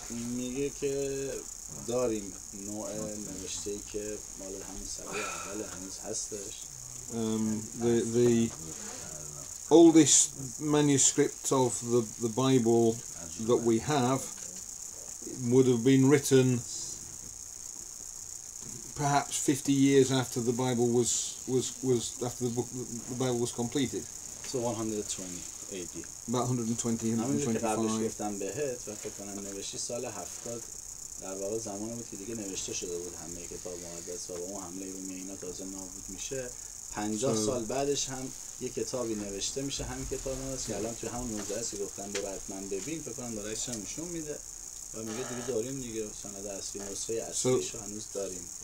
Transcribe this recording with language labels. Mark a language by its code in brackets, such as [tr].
[fa] میگه که داریم نوع نوشته‌ای که مال همون سال اول هنوز هستش. [en] The oldest manuscript of the Bible that we have would have been written perhaps 50 years after the Bible was after the Bible was completed. So 120 AD. About 120, 125. [fa] گفتم بهت و فکر کنم نوشتی سال 70 در واقع زمانی بود که دیگه نوشته شده بود همه کتاب مقدس و با اون حمله رومی اینا تازه نابود میشه. 50 سال بعدش هم یه کتابی نوشته میشه، همین کتاب مقدس که الان توی همون موزه است که گفتم برو حتما ببین، فکر کنم داره عکسش نشون میده و میگه دیگه داریم دیگه سند اصلی، نسخه اصلیش رو هنوز داریم.